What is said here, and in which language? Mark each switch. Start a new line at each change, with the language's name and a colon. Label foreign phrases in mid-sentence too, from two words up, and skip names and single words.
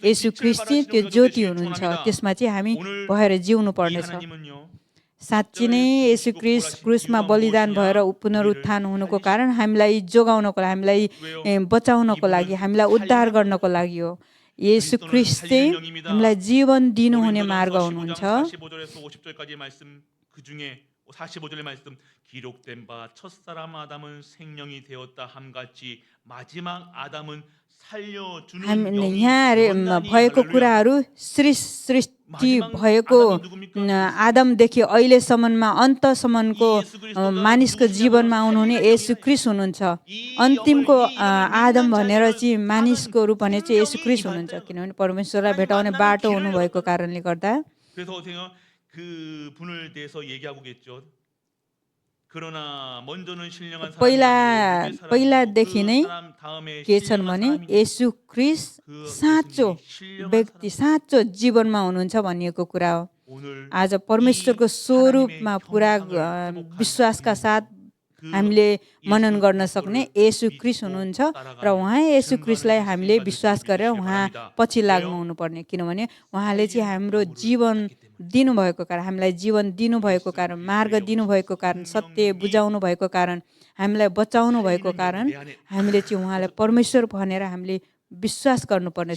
Nepali: येशू ख्रीष्ट चाहिँ त्यो ज्योति हुनुहुन्छ, त्यसमा चाहिँ हामी भएर जिउनु पर्नेछ। साँच्ची नै येशू ख्रीष्ट क्रुसमा बलिदान भएर पुनरुत्थान हुनुको कारण हामीलाई जोगाउनको लागि, हामीलाई बचाउनको लागि, हामीलाई उद्धार गर्नको लागि हो। येशू ख्रीष्ट चाहिँ हामीलाई जीवन दिनुहुने मार्ग हुनुहुन्छ।
Korean: 45절의 말씀, 기록된 바 첫사람 아담은 생명이 되었다 함같이 마지막 아담은 살려주는 영이
Nepali: यहाँ भएको कुराहरू सृष्टि भएको आदमदेखि अहिलेसम्ममा अन्तसम्मको मानिसको जीवनमा आउनुहुने येशू ख्रीष्ट हुनुहुन्छ। अन्तिमको आदम भनेर चाहिँ मानिसको रूप भने चाहिँ येशू ख्रीष्ट हुनुहुन्छ, किनभने परमेश्वरलाई भेटाउने बाटो हुनुभएको कारणले गर्दा।
Korean: 그분을 대해서 얘기하고겠죠. 그러나 먼저는 신령한
Nepali: पहिलादेखि नै के छन् भने येशू ख्रीष्ट साँचो व्यक्ति, साँचो जीवनमा हुनुहुन्छ भनिएको कुरा हो। आज परमेश्वरको स्वरूपमा पुरा विश्वासका साथ हामीले मनन गर्न सक्ने येशू ख्रीष्ट हुनुहुन्छ र उहाँ येशू ख्रीष्टलाई हामीले विश्वास गरेर उहाँ पछि लाग्नु हुनुपर्ने, किनभने उहाँले चाहिँ हाम्रो जीवन दिनुभएको कारण, हामीलाई जीवन दिनुभएको कारण, मार्ग दिनुभएको कारण, सत्य बुझाउनु भएको कारण, हामीलाई बचाउनु भएको कारण हामीले चाहिँ उहाँलाई परमेश्वर भनेर हामीले विश्वास गर्नुपर्नेछ।